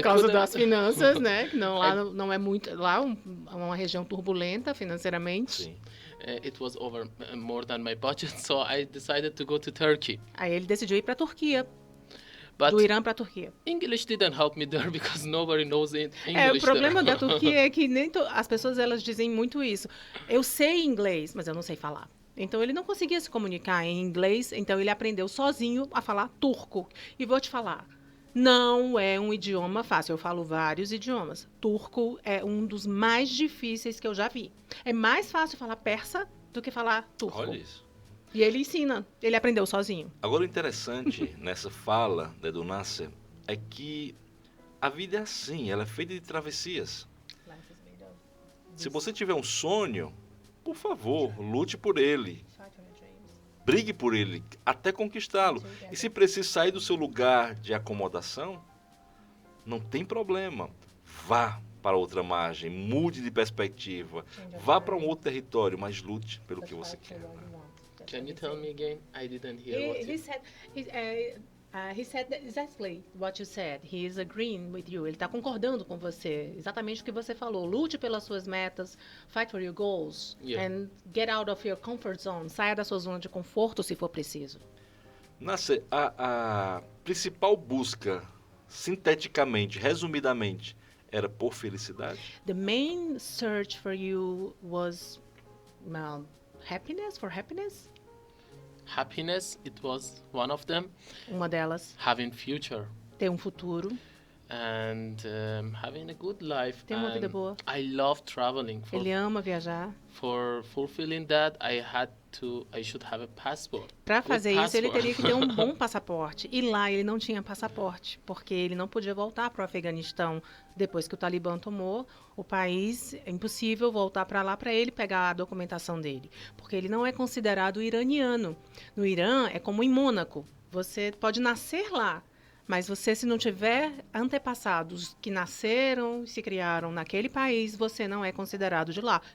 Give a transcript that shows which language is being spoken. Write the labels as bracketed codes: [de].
[pt] Por causa [en] couldn't. [pt] das finanças, né? Que não, lá não é muito. Lá é uma região turbulenta financeiramente. Sim. [en] It was over more than my budget, so I decided to go to Turkey. [pt] Aí ele decidiu ir para a Turquia, [en] But [pt] do Irã para a Turquia. [en] English didn't help me there because nobody knows English [pt] O problema [en] there. [pt] da Turquia é que as pessoas elas dizem muito isso. Eu sei inglês, mas eu não sei falar. Então ele não conseguia se comunicar em inglês, então ele aprendeu sozinho a falar turco. E vou te falar, não é um idioma fácil. Eu falo vários idiomas. Turco é um dos mais difíceis que eu já vi. É mais fácil falar persa do que falar turco. Olha isso. E ele ensina, ele aprendeu sozinho. Agora, o interessante nessa fala do Nasser é que a vida é assim, ela é feita de travessias. Se você tiver um sonho, por favor, lute por ele. Brigue por ele, até conquistá-lo. E se precisa sair do seu lugar de acomodação, não tem problema. Vá para outra margem, mude de perspectiva, vá para um outro território, mas lute pelo que você quer. [en] Can you tell me again? I didn't hear what you... said, He said exactly what you said. He is agreeing with you. [pt] Ele está concordando com você. Exatamente o que você falou. Lute pelas suas metas, [en] fight for your goals, Yeah. and get out of your comfort zone. [pt] Saia da sua zona de conforto se for preciso. Nasser, a principal busca, sinteticamente, resumidamente, era por felicidade? [en] The main search for you was happiness, for happiness? Happiness, it was one of them. [pt] Uma delas, [en] Having future [pt] ter um futuro, [en] and having a good life. [pt] ter uma vida [en] And [pt] boa. [en] I love traveling. [pt] Ele ama viajar. [en] For fulfilling that, I should have a passport. [pt] Para [en] Good [pt] fazer isso, ele [en] passport. [pt] teria que ter um bom passaporte. E lá ele não tinha passaporte, porque ele não podia voltar para o Afeganistão depois que o Talibã tomou o país. É impossível voltar para lá para ele pegar a documentação dele, porque ele não é considerado iraniano. No Irã, é como em Mônaco. Você pode nascer lá, mas você, se não tiver antepassados que nasceram e se criaram naquele país, você não é considerado de lá.